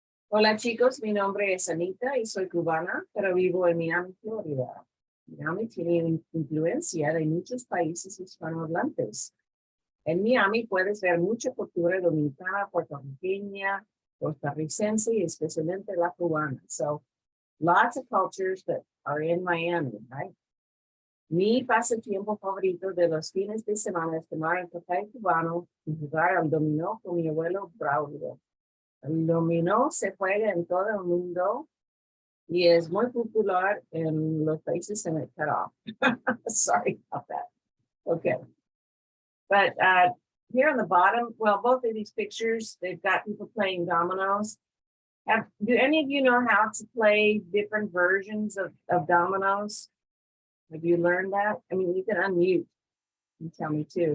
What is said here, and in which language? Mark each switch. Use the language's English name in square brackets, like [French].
[Spanish] Hola chicos, mi nombre es Anita y soy cubana, pero vivo en Miami, Florida. Miami tiene influencia de muchos países hispanohablantes. En Miami puedes ver mucha cultura dominicana, puertorriqueña, costarricense y especialmente la cubana. [English] So lots of cultures that are in Miami, right? [Spanish] Mi pasatiempo favorito de los fines de semana es tomar el café cubano y jugar al dominó con mi abuelo Braulio. El dominó se juega en todo el mundo y es muy popular en los países en el Caribe. [English] Sorry about that. Okay. But here on the bottom, well, both of these pictures, they've got people playing dominoes. Do any of you know how to play different versions of dominoes? Have you learned that? I mean, you can unmute and tell me too.